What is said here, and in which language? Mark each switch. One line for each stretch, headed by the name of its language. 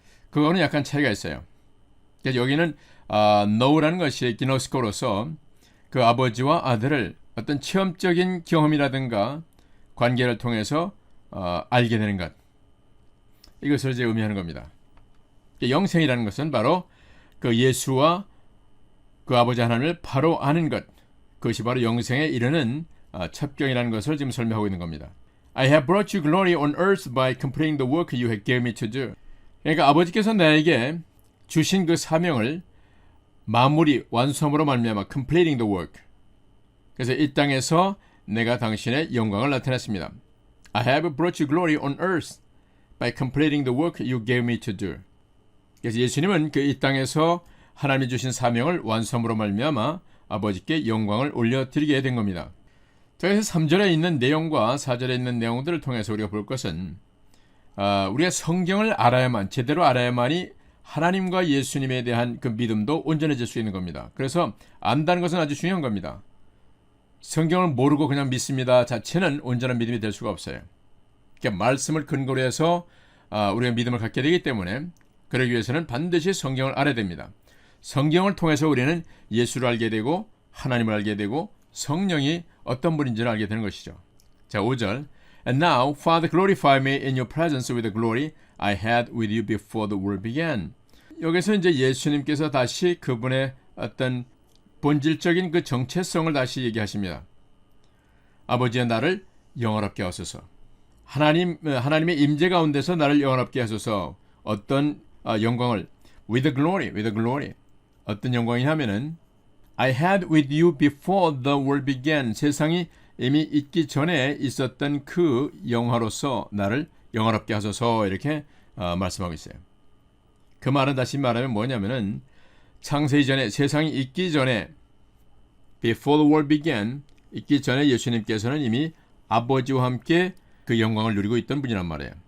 Korean: 그거는 약간 차이가 있어요. 그래서 여기는 know라는 것이 기노스코로서 그 아버지와 아들을 어떤 체험적인 경험이라든가 관계를 통해서 알게 되는 것. 이것을 이제 의미하는 겁니다. 영생이라는 것은 바로 그 예수와 그 아버지 하나님을 바로 아는 것, 그것이 바로 영생에 이르는 첩경이라는 것을 지금 설명하고 있는 겁니다.
English: I have brought you glory on earth by completing the work you have given me to do.
Korean: 그러니까 아버지께서 나에게 주신 그 사명을 마무리, 완수함으로 말미암아
English: completing the work.
Korean: 그래서 이 땅에서 내가 당신의 영광을 나타냈습니다.
English: I have brought you glory on earth by completing the work you gave me to do.
Korean: 그래서 예수님은 그 이 땅에서 하나님이 주신 사명을 완수함으로 말미암아 아버지께 영광을 올려드리게 된 겁니다. 그래서 3절에 있는 내용과 4절에 있는 내용들을 통해서 우리가 볼 것은 우리가 성경을 알아야만, 제대로 알아야만이 하나님과 예수님에 대한 그 믿음도 온전해질 수 있는 겁니다. 그래서 안다는 것은 아주 중요한 겁니다. 성경을 모르고 그냥 믿습니다 자체는 온전한 믿음이 될 수가 없어요. 그러니까 말씀을 근거로 해서 우리가 믿음을 갖게 되기 때문에 그러기 위해서는 반드시 성경을 알아야 됩니다. 성경을 통해서 우리는 예수를 알게 되고 하나님을 알게 되고 성령이 어떤 분인지를 알게 되는 것이죠. 자, 5절.
English: And now, Father, glorify me in your presence with the glory I had with you before the world began.
Korean: 여기서 이제 예수님께서 다시 그분의 어떤 본질적인 그 정체성을 다시 얘기하십니다. 아버지의 나를 영원롭게 하소서. 하나님의 임재 가운데서 나를 영원롭게 하소서. 어떤 영광을
English: with the glory.
Korean: 어떤 영광이냐면은
English: I had with you before the world began.
Korean: 세상이 이미 있기 전에 있었던 그 영화로서 나를 영원롭게 하소서 이렇게 말씀하고 있어요. 그 말은 다시 말하면 뭐냐면은 창세 이전에 세상이 있기 전에
English: before the world began
Korean: 있기 전에 예수님께서는 이미 아버지와 함께 그 영광을 누리고 있던 분이란 말이에요.